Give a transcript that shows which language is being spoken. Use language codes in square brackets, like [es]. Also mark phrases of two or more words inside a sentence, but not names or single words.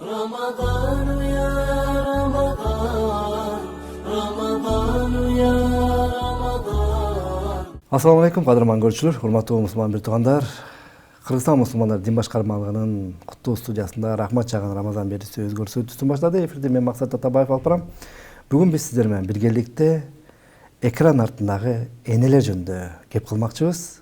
[ar] رمضان يا رمضان رمضان يا رمضان. السلام عليكم [ky] кадырман көрүүчүлөр, урматтуу мусулман бир туугандар. Кыргызстан мусулмандар дин башкармалыгынын куттуу студиясында рахмат чаган Рамазан берүүсү өз көрсөтүүсүн баштады. Эфирде мен Максат Атабаев алып барам. Бүгүн биз сиздер менен биргеликте экран артындагы энелер жөнүндө кеп кылмакчыбыз.